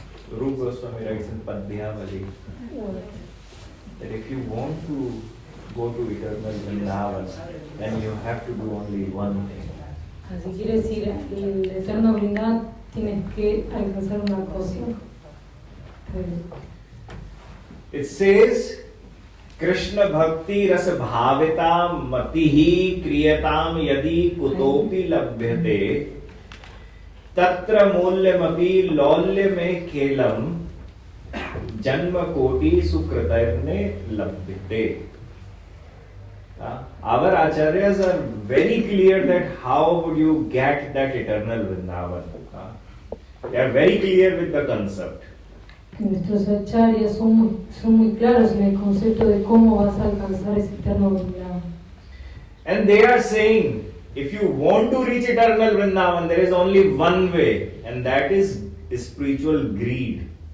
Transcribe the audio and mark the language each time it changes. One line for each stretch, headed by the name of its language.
English: Rup Goswami writes in Padyahavali that if you want to go to eternal Vrindavan, then you have to do only one thing.
Spanish: Así quiere decir, el eterno Vrindavan tienes que alcanzar una cosa.
English: It says,
Sanskrit: Krishna bhakti rasa bhavitam matihi kriyatam yadi kutopi labhyate tatra mulyamapi lolyame kelam janma koti sukritarne labhyate.
English: Our acharyas are very clear that how would you get that eternal Vrindavan. They are very clear with the concept.
Spanish: Nuestros acharyas son muy claros en el concepto de cómo vas a alcanzar ese eterno Vrindavan.
English: And they are saying, if you want to reach eternal Vrindavan, there is only one way, and that is spiritual greed.